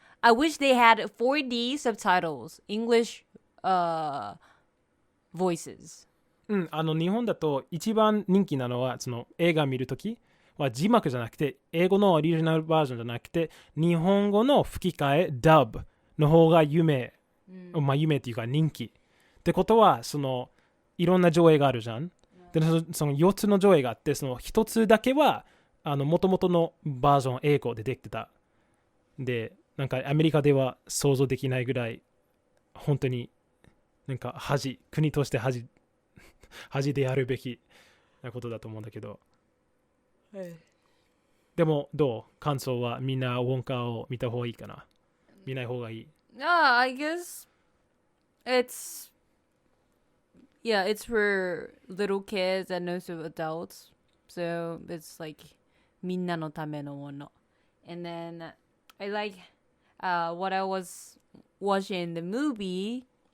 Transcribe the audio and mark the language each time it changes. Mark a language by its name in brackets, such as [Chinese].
[English] I wish they had 4D subtitles, English voices. [Japanese] 日本だと一番人気なのはその映画見るときは字幕じゃなくて英語のオリジナルバージョンじゃなくて日本語の吹き替え dub の方が夢っていうか人気ってことはそのいろんな上映があるじゃん。でその4つの上映があってその1つだけは元々のバージョン英語でできてた。でなんかアメリカでは想像できないぐらい本当になんか国として恥でやるべきなことだと思うんだけど、でもどう感想はみんなウォンカを見た方がいいかな、見ない方がいい。 [English] I guess it's for little kids and also adults, so it's like [Japanese] みんなのためのもの。 [English] And then I like what I was watching the movie.